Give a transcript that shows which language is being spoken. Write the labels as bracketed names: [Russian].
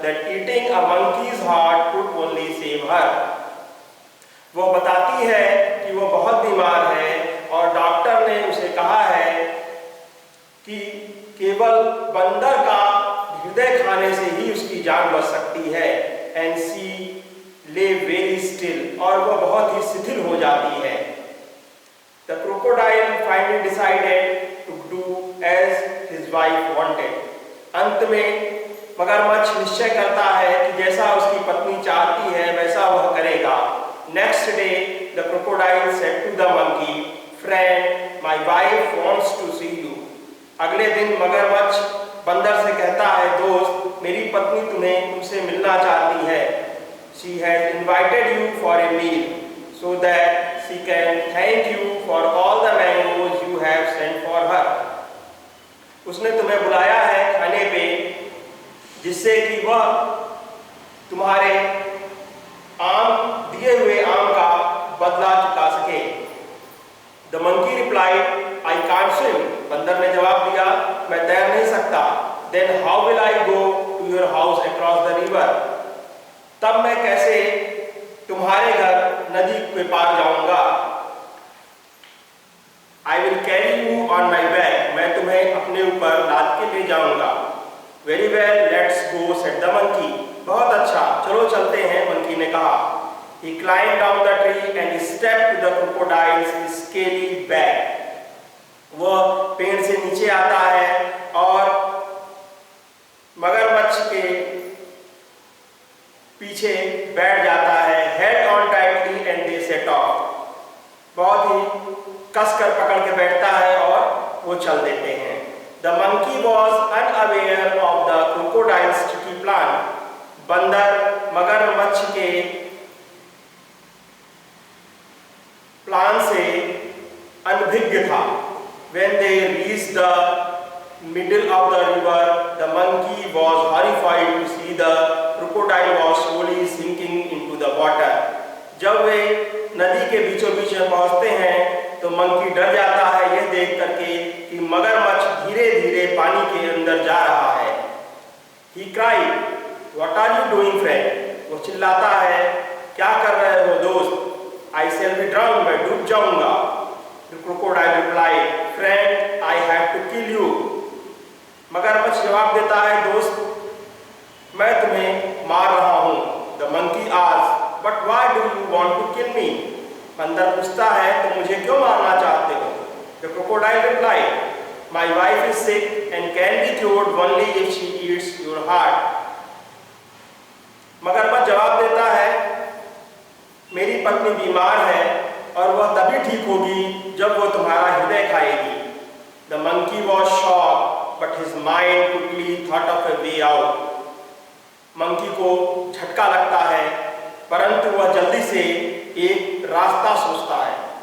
[English] eating a monkey's heart could only save her. [Hindi] वो बताती है कि वो बहुत बीमार है और डॉक्टर ने उसे कहा है कि केवल बंदर का हृदय खाने से ही उसकी जान बच सकती है। [English] And she lay very still, [Hindi] और वो बहुत ही शिथिल हो जाती है। [English] The crocodile finally decided to do as his wife wanted. [Hindi] अंत में मगरमच्छ निश्चय करता है कि जैसा उसकी पत्नी चाहती है वैसा वह करेगा। [English] Next day, the crocodile said to the monkey, "Friend, my wife wants to see you." [Hindi] अगले दिन मगरमच्छ बंदर से कहता है, दोस्त, मेरी पत्नी तुमसे मिलना चाहती है। [English] She has invited you for a meal, so that she can thank you for all the mangoes you have sent for her. [Hindi] उसने तुम्हें बुलाया है खाने पे, जिससे कि वह तुम्हारे दिए हुए आम का बदला चुका सके। [English] The monkey replied, "I can't swim." [Hindi] बंदर ने जवाब दिया, मैं तैर नहीं सकता। [English] Then how will I go to your house across the river? [Hindi] तब मैं कैसे तुम्हारे घर नदी के पार जाऊंगा? [English] I will carry you on my back. [Hindi] मैं तुम्हें अपने ऊपर लाद के ले जाऊंगा। [English] Very well, let's go, said the monkey. [Hindi] बहुत अच्छा, चलो चलते हैं, मंकी ने कहा। [English] He climbed down the tree and stepped to the crocodile's scaly back. [Hindi] वह पेड़ से नीचे आता है और मगरमच्छ के पीछे बैठ जाता है। [English] Held on tightly and they set off. [Hindi] बहुत ही कसकर पकड़ के बैठता है और वो चल देते हैं। [English] The monkey was unaware of the crocodile's tricky plan. [Hindi] बंदर मगरमच्छ के प्लान से अनभिज्ञ था। [English] When they reached the middle of the river, the monkey was horrified to see the crocodile was slowly sinking into the water. [Hindi] जब वे नदी के बीचों बीच में पहुंचते हैं तो मंकी डर जाता है यह देख करके कि मगरमच्छ धीरे धीरे पानी के अंदर जा रहा है। [English] He cried, "What are you doing, friend?" [Hindi] वो चिल्लाता है, क्या कर रहे हो दोस्त? [English] I shall be drowned, [Hindi] मैं डूब जाऊंगा। [English] The crocodile replied, "Friend, I have to kill you." [Hindi] मगरमच्छ जवाब देता है, दोस्त, मैं तुम्हें मार रहा हूँ। [English] The monkey asked, "But why do you want to kill me?" [Hindi] बंदर पूछता है, तुम मुझे क्यों मारना चाहते हो? [English] The crocodile replied, "My wife is sick and can be cured only if she eats your heart." [Hindi] मगरमच्छ जवाब देता है, मेरी पत्नी बीमार है और वह तभी ठीक होगी जब वो तुम्हारा हृदय खाएगी। [English] The monkey was shocked, but his mind quickly thought of a way out. [Hindi] Monkey को झटका लगता है, परंतु वह जल्दी से एक रास्ता सोचता है।